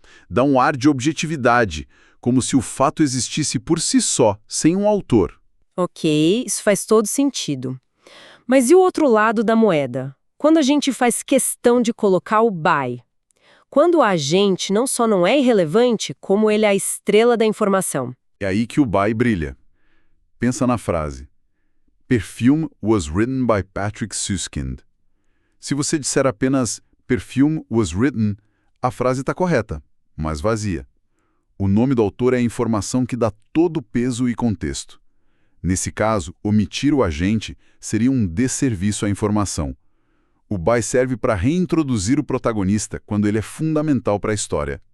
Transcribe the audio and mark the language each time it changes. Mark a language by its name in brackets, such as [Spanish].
[Portuguese] Dá um ar de objetividade, como se o fato existisse por si só, sem um autor. Ok, isso faz todo sentido. Mas e o outro lado da moeda? Quando a gente faz questão de colocar o by? Quando o agente não só não é irrelevante, como ele é a estrela da informação. É aí que o by brilha. Pensa na frase. [English] Perfume was written by Patrick Süskind. [Portuguese] Se você disser apenas [English] Perfume was written, [Portuguese] a frase está correta, mas vazia. O nome do autor é a informação que dá todo o peso e contexto. Nesse caso, omitir o agente seria um desserviço à informação. O by serve para reintroduzir o protagonista quando ele é fundamental para a história.